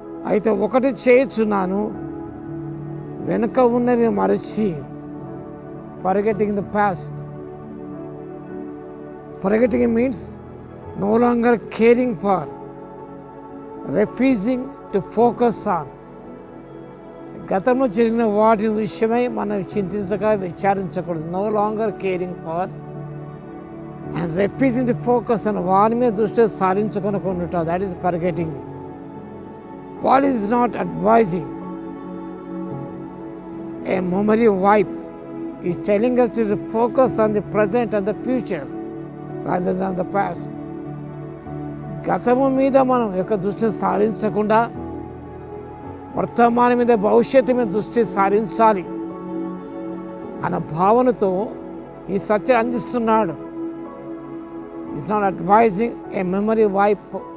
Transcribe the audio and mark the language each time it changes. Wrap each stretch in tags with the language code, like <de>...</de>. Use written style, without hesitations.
<te>అయితే ఒకటి చేయుచున్నాను, వెనుక ఉన్నవి మరచి,</te> <en>forgetting the past. Forgetting means no longer caring for, refusing to focus on.</en> <te>గతంలో జరిగిన వాటి విషయమై మనం చింతించగా విచారించకూడదు.</te> <en>no longer caring for and refusing to focus</en> <te>అని వారి మీద దృష్టి సారించుకొనకుండా,</te> <en>That is forgetting. Paul is not advising a memory wipe. Is telling us to focus on the present and the future rather than the past.</en> <te>గతము మీద మనం యొక్క దృష్టి సారించకుండా వర్తమానం మీద, భవిష్యత్తు మీద దృష్టి సారించాలి అన్న భావనతో ఈ సత్యం అందిస్తున్నాడు.</te> <en>It's not advising a memory wipe.</en>